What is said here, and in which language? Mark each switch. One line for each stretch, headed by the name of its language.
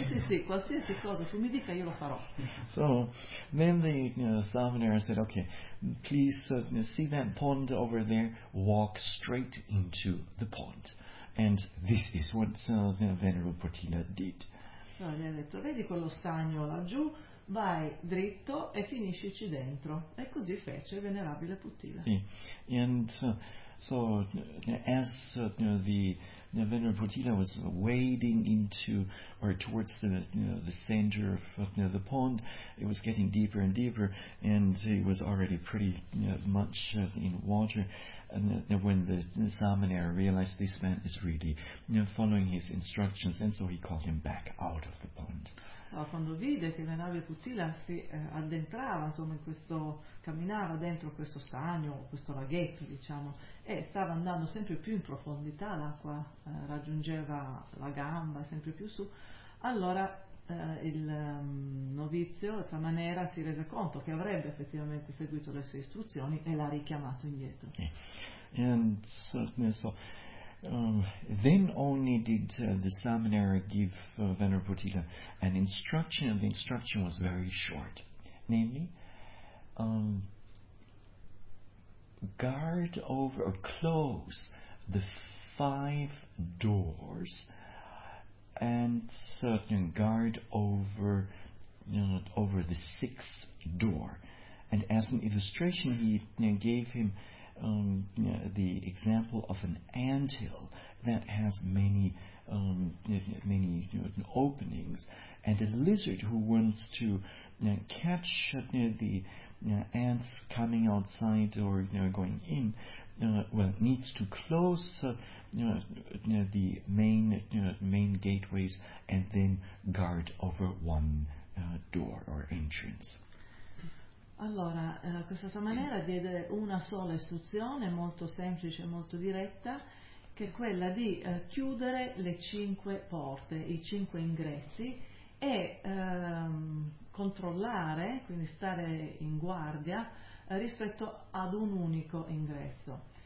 Italian: Sì, qualsiasi cosa tu mi dica io lo farò.
English: So then the Samanera said, okay, please see that pond over there, walk straight into the pond. And this is what the venerable Putila did.
Italian: Allora gli ha detto, vedi quello stagno laggiù? Vai dritto e finiscici dentro. E così fece il venerabile Putila. Yeah.
English: And so as the venerable Putila was wading into or towards the center of the pond, it was getting deeper and deeper, and it was already pretty much in water. And when the Samanera realized this man is really following his instructions, and so he called him back out of the pond.
Italian: Allora, quando vide che Venerabile Putila si addentrava, insomma, in questo, camminava dentro questo stagno, questo laghetto, diciamo, e stava andando sempre più in profondità, l'acqua raggiungeva la gamba sempre più su, allora novizio, Samanera, si rese conto che avrebbe effettivamente seguito le sue istruzioni e l'ha richiamato indietro. Okay.
English: And so, then only did the Samanera give Venerable Putila an instruction, and the instruction was very short, namely, guard over or close the 5 doors and guard over over the 6th door. And as an illustration he gave him the example of an anthill that has many many openings, and a lizard who wants to catch the ants coming outside or going in, well, needs to close the main main gateways and then guard over one door or entrance.
Italian: Allora, questa Samanera diede una sola istruzione, molto semplice e molto diretta, che è quella di chiudere le 5 porte, i 5 ingressi, e controllare, quindi stare in guardia, rispetto ad un unico ingresso.